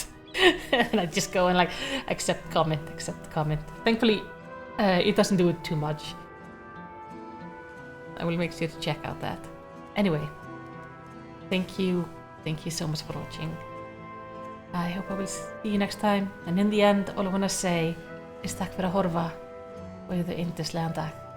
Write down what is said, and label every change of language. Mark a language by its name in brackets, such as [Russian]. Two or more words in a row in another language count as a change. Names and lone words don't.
[English] And I just go and like accept comment. Thankfully it doesn't do it too much. I will make sure to check out that. Anyway, thank you so much for watching. I hope I will see you next time. And in the end, all I want to say is [Icelandic] takk fyrir að horfa og yfir yndislegan dag.